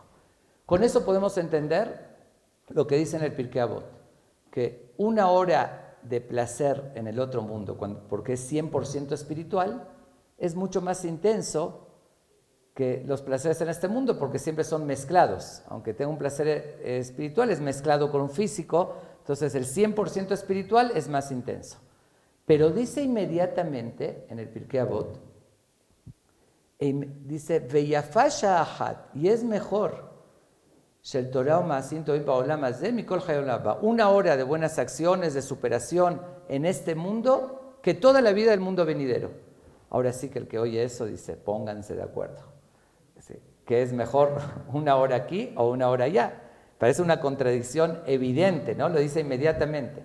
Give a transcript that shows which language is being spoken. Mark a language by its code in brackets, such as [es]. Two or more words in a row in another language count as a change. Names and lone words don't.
[es] Con eso podemos entender lo que dice en el Pirkei Avot, que una hora de placer en el otro mundo, porque es 100% espiritual, es mucho más intenso que los placeres en este mundo, porque siempre son mezclados. Aunque tenga un placer espiritual, es mezclado con un físico, entonces el 100% espiritual es más intenso. Pero dice inmediatamente en el Pirkei Avot, dice, [he] ויפה שעהאחת, [es] y es mejor, [he] של תורה ומעשים טובים בעולם הזה מכל חיי עולם הבא, [es] una hora de buenas acciones, de superación en este mundo, que toda la vida del mundo venidero. Ahora sí que el que oye eso dice, pónganse de acuerdo. ¿Qué es mejor, una hora aquí o una hora allá? Parece una contradicción evidente, ¿no? Lo dice inmediatamente.